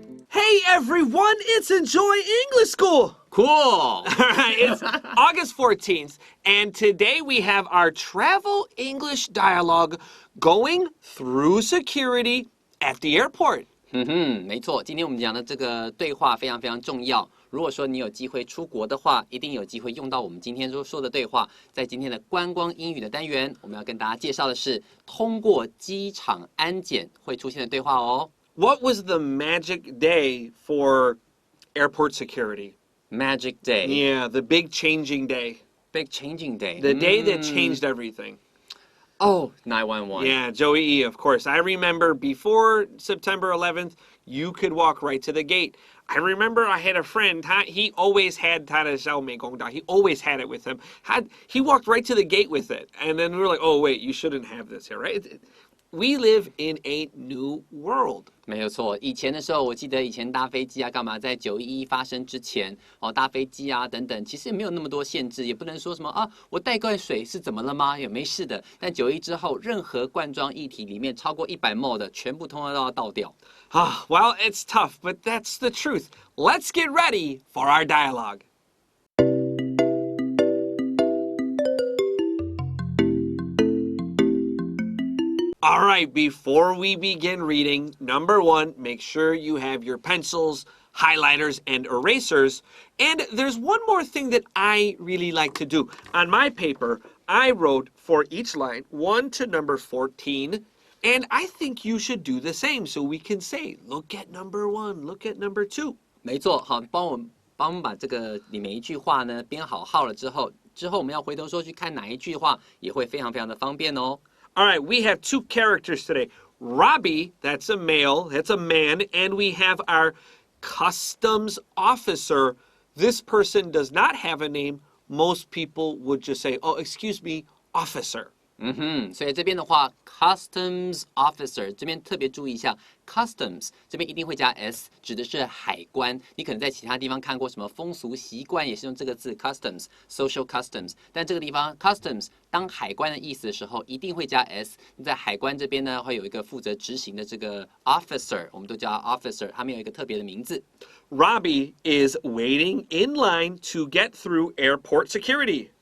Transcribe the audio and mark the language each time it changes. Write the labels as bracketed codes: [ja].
[en] Hey everyone, it's Enjoy English School! Cool! All right, it's August 14th, and today we have our travel English dialogue going through security at the airport. [zh] 没错，今天我们讲的这个对话非常非常重要。如果说你有机会出国的话，一定有机会用到我们今天说的对话。在今天的观光英语的单元，我们要跟大家介绍的是通过机场安检会出现的对话哦。 [en] What was the magic day for airport security? Magic day. Yeah, the big changing day. Big changing day. The day that changed everything. Oh, 911. Yeah, Joey E, of course. I remember before September 11th, you could walk right to the gate. I remember I had a friend, he always had [zh] 他的小美工刀. [en] He always had it with him. He walked right to the gate with it. And then we were like, oh, wait, you shouldn't have this here, right? We live in a new world. [zh] 没有错，以前的时候，我记得以前搭飞机啊，干嘛在911发生之前，搭飞机啊等等，其实也没有那么多限制，也不能说什么啊，我带罐水是怎么了吗？也没事的。但911之后，任何罐装液体里面超过100ml 的，全部通通都要倒掉。 [en] Well, it's tough, but that's the truth. Let's get ready for our dialogue. All right, before we begin reading, number one, make sure you have your pencils, highlighters, and erasers. And there's one more thing that I really like to do. On my paper, I wrote for each line 1 to number 14. And I think you should do the same so we can say, look at number 1, look at number 2. [zh] 没错，好，帮我们把这个里面一句话呢编好号了之后我们要回头说去看哪一句话，也会非常非常的方便哦。 [en] All right, we have 2 characters today. Robbie, that's a male, that's a man, and we have our customs officer. This person does not have a name. Most people would just say, oh, excuse me, officer. [zh] 所以这边的话 ，customs officer 这边特别注意一下 ，customs 这边一定会加 s， 指的是海关。你可能在其他地方看过什么风俗习惯，也是用这个字 customs，social customs。但这个地方 customs 当海关的意思的时候，一定会加 s。在海关这边呢，会有一个负责执行的这个 officer， 我们都叫 officer， 他们有一个特别的名字。 [en] Robbie is waiting in line to get through airport security.